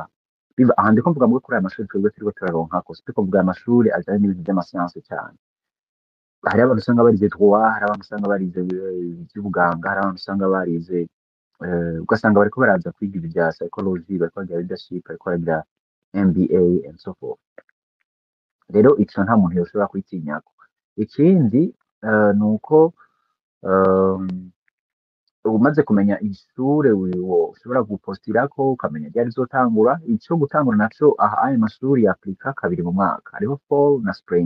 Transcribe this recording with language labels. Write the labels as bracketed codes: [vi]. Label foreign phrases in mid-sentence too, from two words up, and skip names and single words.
[rn] Aha ndiko mvuga muri kuri aya mashuri twebwe turiko turaronkako, sitiko mvuga amashuri ajanye n'ibintu vy'amasiyanse cane. Hariho abantu usanga barize droit, hari abantu usanga barize ivy'ubuganga, hari abantu usanga barize ugasanga bariko baraza kwiga ibi vya psychology, bariko baragira leadership, bariko baragira MBA [en] and so forth. [rn] Rero ico nta muntu yoshobora kwitinyako. Ikindi nuko umaze kumenya ishure ushobora gupostirako, ukamenya ryari rizotangura. Ico gutangura naco aha ayo mashuri yaplika kabiri mu mwaka, hariho fall na spring.